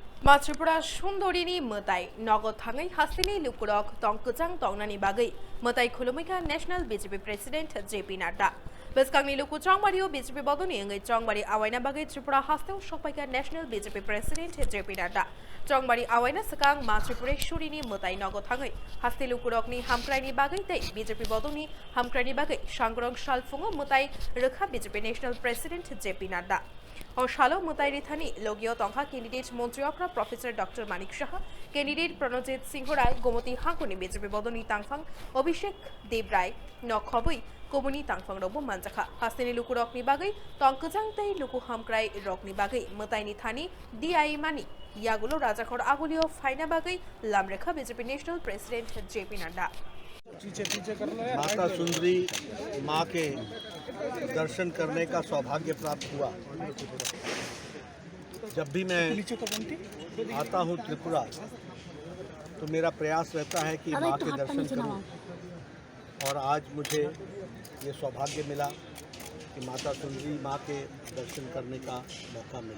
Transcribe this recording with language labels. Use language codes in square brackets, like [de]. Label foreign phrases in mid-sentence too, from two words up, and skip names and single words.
[trp] मा त्रिपुरा सुंदरिनी मताई नगद थाङै हास्तिनि लुकुरक तंकजां तंनानि बागै मताई खुलुमैका [en] national BJP president [trp] जेपी नड्डा बेसकांनि लुकु चंबारियो बीजेपी बदनी अंगै चंबारि आवायना बागै त्रिपुरा हास्तेव सफाइका [en] national BJP president [trp] जेपी नड्डा चंबारि आवायना सकां मा त्रिपुरेश्वरीनि मताई नगद थाङै हास्ति लुकुरकनि हामक्राइनि बागै तै बीजेपी बदनी हामक्राइनि बागै सांग्रं सालफुङो मताई रोखा [en] BJP national president [trp] जेपी नड्डा और शालो मुताई थानी लोगियो तंखा कैंडिडेट मंत्री अखरा [en] professor doctor [trp] मानिक शाह कैंडिडेट प्रणजित सिंह राय गोमती हाकुनि बीजेपी बदनी तांफां अभिषेक देव राय नखबई कोबुनी तांफां रबो मानजाखा हास्तिनि लुकु रकनि बागै तंकजां तै लुकु हामक्राय रकनि बागै मुताईनि थानी डीआई मानी यागुलो राजाखर आगुलियो फाइना बागै लामरेखा [en] BJP national president [trp] जेपी नड्डा [hi] माता सुंदरी माँ के दर्शन करने का सौभाग्य प्राप्त हुआ। जब भी मैं आता हूँ त्रिपुरा तो मेरा प्रयास रहता है कि माँ के दर्शन करूँ और आज मुझे ये सौभाग्य मिला कि माता सुंदरी माँ के दर्शन करने का मौका मिला।